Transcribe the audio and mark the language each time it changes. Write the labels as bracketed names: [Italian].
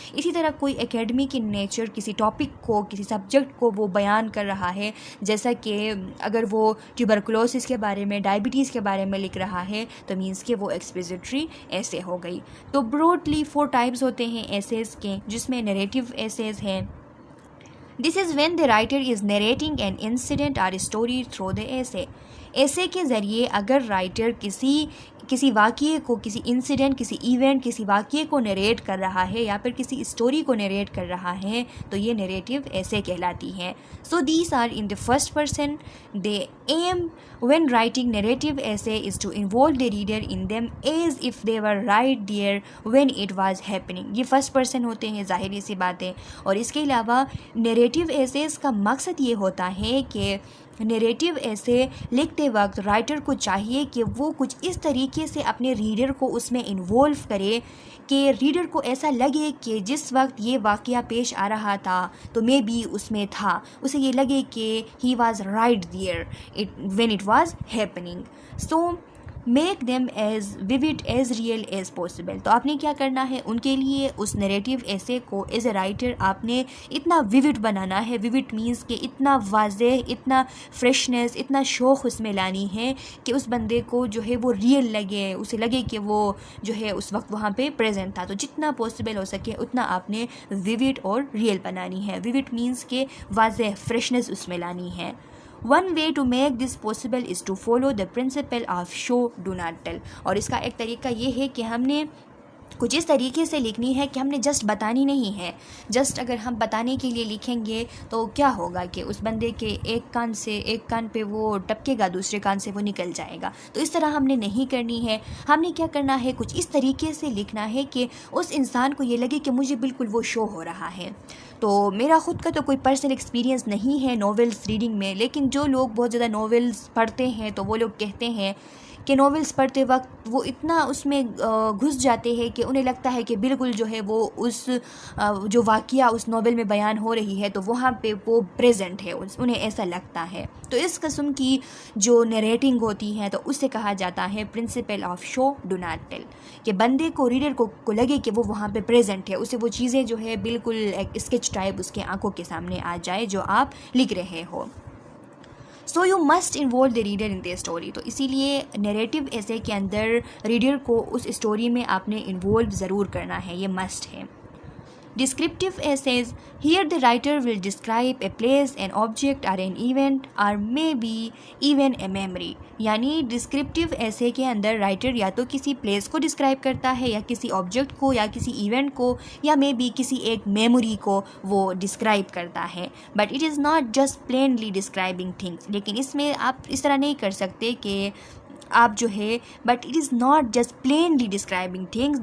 [Urdu] اسی طرح کوئی اکیڈمک ان نیچر کسی ٹاپک کو، کسی سبجیکٹ کو وہ بیان کر رہا ہے، جیسا کہ اگر وہ ٹیوبرکلوسس کے بارے میں، ڈائبٹیز کے بارے میں لکھ رہا ہے تو مینس کہ وہ ایکسپوزیٹری ایسے ہو گئی. تو براڈلی 4 ٹائپس ہوتے ہیں ایسیز کے، جس میں نیریٹیو ایسیز ہیں. [English] This is when the writer is narrating an incident or story through the essay. [Urdu] ایسے کے ذریعے اگر رائٹر کسی واقعے کو، کسی انسیڈنٹ، کسی ایونٹ، کسی واقعے کو نریٹ کر رہا ہے یا پھر کسی اسٹوری کو نریٹ کر رہا ہے تو یہ نریٹیو ایسے کہلاتی ہے. [English] So these are in the first person. They aim when writing narrative essay is to involve the reader in them as if they were right there when it was happening. [Urdu] یہ first person ہوتے ہیں، ظاہری سی باتیں. اور اس کے علاوہ narrative essays کا مقصد یہ ہوتا ہے کہ نریٹیو ایسے لکھتے وقت رائٹر کو چاہیے کہ وہ کچھ اس طریقے سے اپنے ریڈر کو اس میں انوالو کرے کہ ریڈر کو ایسا لگے کہ جس وقت یہ واقعہ پیش آ رہا تھا تو میں بھی اس میں تھا، اسے یہ لگے کہ [English] He was right there when it was happening. So make them as vivid as real as possible. [Urdu] تو آپ نے کیا کرنا ہے، ان کے لیے اس نریٹیو ایسے کو ایز اے رائٹر آپ نے اتنا ویوڈ بنانا ہے. ویوڈ مینس کہ اتنا واضح، اتنا فریشنس، اتنا شوق اس میں لانی ہے کہ اس بندے کو جو ہے وہ ریئل لگے، اسے لگے کہ وہ جو ہے اس وقت وہاں پہ پریزنٹ تھا. تو جتنا پاسبل ہو سکے اتنا آپ نے ویوڈ اور ریئل بنانی ہے. ویوڈ مینس کہ واضح فریشنس اس میں لانی ہے. [English] One way to make this possible is to follow the principle of show do not tell. [Urdu] اور اس کا ایک طریقہ یہ ہے کہ ہم نے کچھ اس طریقے سے لکھنی ہے کہ ہم نے جسٹ بتانی نہیں ہے. جسٹ اگر ہم بتانے کے لیے لکھیں گے تو کیا ہوگا کہ اس بندے کے ایک کان پہ وہ ٹپکے گا، دوسرے کان سے وہ نکل جائے گا. تو اس طرح ہم نے نہیں کرنی ہے. ہم نے کیا کرنا ہے، کچھ اس طریقے سے لکھنا ہے کہ اس انسان کو یہ لگے کہ مجھے بالکل وہ شو ہو رہا ہے. تو میرا خود کا تو کوئی پرسنل ایکسپیرینس نہیں ہے ناولس ریڈنگ میں، لیکن جو لوگ بہت زیادہ ناولس پڑھتے ہیں تو وہ لوگ کہتے ہیں کہ ناولس پڑھتے وقت وہ اتنا اس میں گھس جاتے ہیں کہ انہیں لگتا ہے کہ بالکل جو ہے وہ اس جو واقعہ اس ناول میں بیان ہو رہی ہے تو وہاں پہ وہ پریزنٹ ہے، انہیں ایسا لگتا ہے. تو اس قسم کی جو نریٹنگ ہوتی ہے تو اسے کہا جاتا ہے principle of should do not tell, کہ بندے کو، ریڈر کو لگے کہ وہ وہاں پہ پریزنٹ ہے، اسے وہ چیزیں جو ہے بالکل ایک اسکیچ ٹائپ اس کے آنکھوں کے سامنے آ جائے جو آپ لکھ رہے ہو. [English] So you must involve the reader in the story. [Urdu] تو اسی لیے نیریٹو ایسے کے اندر ریڈر کو اس اسٹوری میں آپ نے انوالو ضرور کرنا ہے، یہ مسٹ ہے. [English] Descriptive essays. Here the writer will describe a place, an object or an event or maybe even a memory. [Urdu] یعنی ڈسکرپٹیو ایسے کے اندر رائٹر یا تو کسی پلیس کو ڈسکرائب کرتا ہے یا کسی آبجیکٹ کو یا کسی ایونٹ کو یا مے بی کسی ایک میموری کو وہ ڈسکرائب کرتا ہے. [English] But it is not just plainly describing things. [Urdu] لیکن اس میں آپ اس طرح نہیں کر سکتے کہ آپ جو ہے [English] But it is not just plainly describing things.